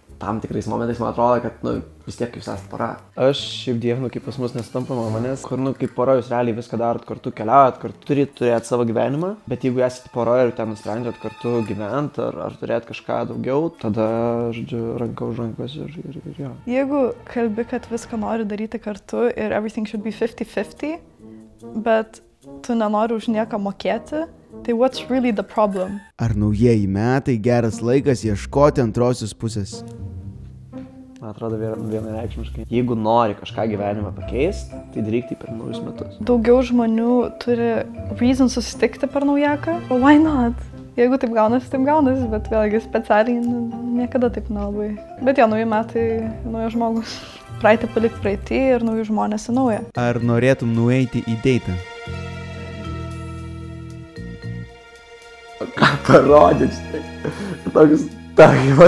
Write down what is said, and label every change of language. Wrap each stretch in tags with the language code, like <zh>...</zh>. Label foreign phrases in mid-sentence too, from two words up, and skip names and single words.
<lt>Tam tikrais momentais man atrodo, kad, vis tiek jūs esate pora. Aš šiaip dievinu, kaip pas mus nesutampa nuomonės, kur, kaip pora jūs realiai viską darot kartu, keliaujat, kartu turėti savo gyvenimą, bet jeigu esate pora ir ten nusprendžiat kartu gyventi ar turėti kažką daugiau, tada, žodžiu, ranka už rankos ir jo. Jeigu kalbi, kad viską nori daryti kartu ir</lt> <en>everything should be 50-50,</en> <lt>bet tu nenori už nieką mokėti, tai</lt> <en>what's really the problem?</en> <lt>Ar naujieji metai geras laikas ieškoti antrosios pusės? Man atrodo vienareikšmiškai. Jeigu nori kažką gyvenime pakeisti, tai daryk tai per naujus metus. Daugiau žmonių turi reason susitikti per naujaką.</lt> <en>Why not?</en> <lt>Jeigu taip gaunasi, bet vėlgi specialiai niekada taip nelabai. Bet jo, nauji metai, naujas žmogus. Praeitį palikti praeitį ir naujų žmonės į naują. Ar norėtum nueiti į deitą? Ką parodyti štai?</lt>